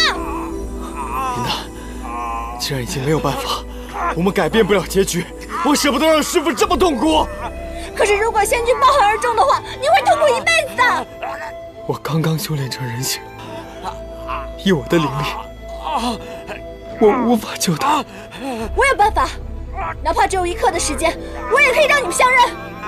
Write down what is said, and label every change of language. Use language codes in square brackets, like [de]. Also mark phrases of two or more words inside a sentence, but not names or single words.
[zh] 颜淡，既然已經沒有辦法，我們改變不了結局，我捨不得讓師父這麼痛苦。可是如果仙君抱恨而終的話，你會痛苦一輩子的。我剛剛修煉成人形，以我的靈力，我無法救他。我有辦法，哪怕只有1刻的時間，我也可以讓你們相認。